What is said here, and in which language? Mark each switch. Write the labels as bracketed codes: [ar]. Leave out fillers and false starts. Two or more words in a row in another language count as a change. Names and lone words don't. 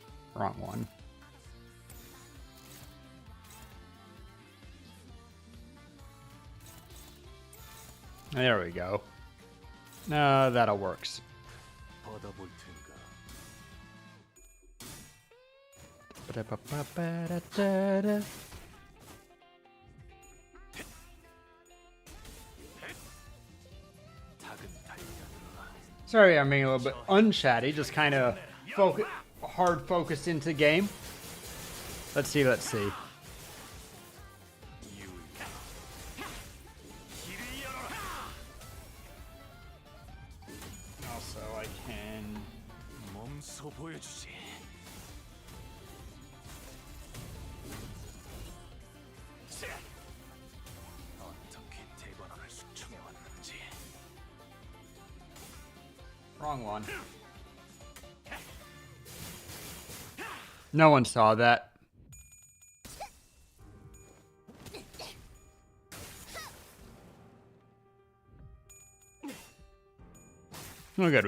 [en] Wrong one. There we go. No, that'll works. [ko] 받아볼 텐가. Ba-da-ba-ba-ba-da-da-da. 작은 달걀. [en] Sorry, I'm being a little bit unchatty, just kind of hard focused into game. Let's see, let's see. Also, I can... [ko] 몸소 보여주지. 어떻게 대관원을 숙청해 왔는지. [en] Wrong one. No one saw that. Oh, good.